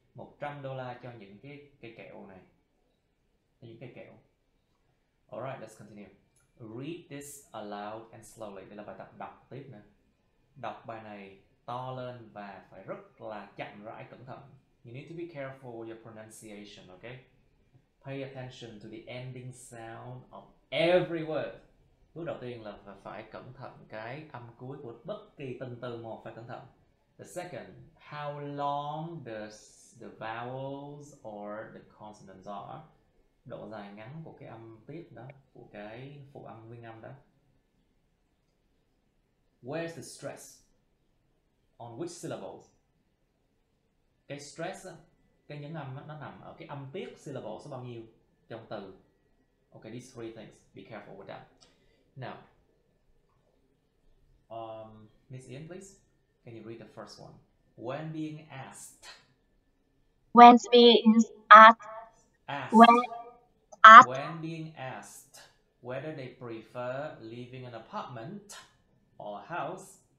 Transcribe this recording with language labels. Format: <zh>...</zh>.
<vi>$100 cho những cái cây kẹo này. Những cây kẹo.</vi> <en>Alright, let's continue. Read this aloud and slowly.</en> <vi>Đây là bài tập đọc tiếp nữa. Đọc bài này to lên và phải rất là chậm rãi, cẩn thận.</vi> <en>You need to be careful your pronunciation, okay? Pay attention to the ending sound of every word.</en> <vi>Bước đầu tiên là phải cẩn thận cái âm cuối của bất kỳ từng từ một, phải cẩn thận.</vi> <en>The second, how long does the vowels or the consonants are.</en> <vi>Độ dài ngắn của cái âm tiết đó, của cái phụ âm nguyên âm đó.</vi> <en>Where's the stress? On which syllables?</en> <vi>Cái stress, cái nhấn âm nó nằm ở cái âm tiết syllable số bao nhiêu trong từ.</vi> <en>Okay, these three things. Be careful with that. Now, Miss Ian, please. Can you read the first one? When being asked. When being asked. When being asked whether they prefer living in an apartment or a house.</en>